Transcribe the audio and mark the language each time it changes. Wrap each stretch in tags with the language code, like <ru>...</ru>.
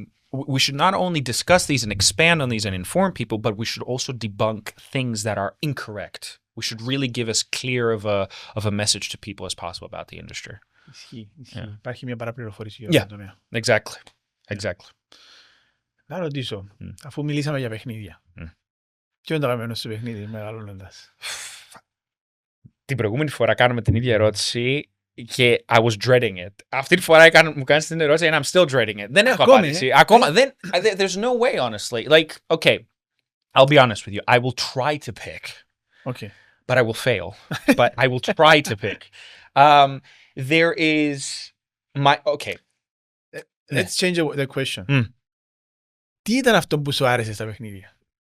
<en>We should not only discuss these and expand on these and inform people, but we should also debunk things that are incorrect. We should really give as clear of a message to people as possible about the industry.</en> <el>Ισχύει. Υπάρχει μια παραπληροφόρηση για αυτό το τομέα.</el> <en>Exactly.</en> <el>Να ρωτήσω, αφού μιλήσαμε για παιχνίδια, ποιο είναι το αγαπημένο σου παιχνίδι μεγαλώνοντας? Την προηγούμενη φορά κάνουμε την ίδια ερώτηση και</el> <en>I was dreading it.</en> <el>Αυτή τη φορά μου κάνεις την ερώτηση</el> <en>and I'm still dreading it.</en> <el>Δεν έχω απάντηση. Ακόμα.</el> <en>There's no way, honestly. Like, okay, I'll be honest with you. I will try to pick. Okay. But I will fail. But I will try to pick. There is okay. Let's change the question.</en> <el>Τι ήταν αυτό που σου άρεσε στα παιχνίδια?</el>